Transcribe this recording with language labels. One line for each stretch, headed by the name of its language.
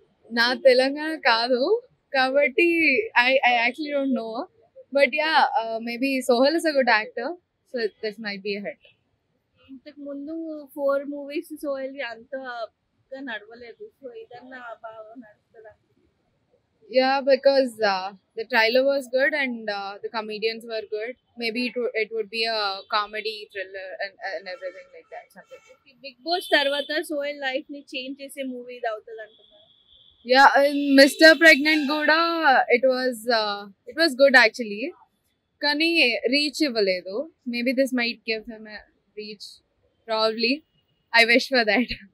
Telugu: నా తెలంగాణ కాదు కాబట్టి
English: I actually don't know, but yeah maybe Sohel is a good actor, so this might be a hit.
Telugu: ఇంతకు ముందు 4 movies Sohel అంతగా నడవలేదు, సో ఇదన్నా బాగా నడుస్తుందా?
English: Yeah, because the trailer was good and the comedians were good. Maybe it would be a comedy thriller and everything like that. Something.
Telugu: Big boss తర్వాత Sohel life ని change చేసే movie ఇది అవుతుంది అంటున్నారు.
English: Yeah, in Mr. Pregnant
Telugu: Guda,
English: it was good actually.
Telugu: Kani reach ఇవ్వలేదు.
English: Maybe this might give him a reach. Probably. I wish for that.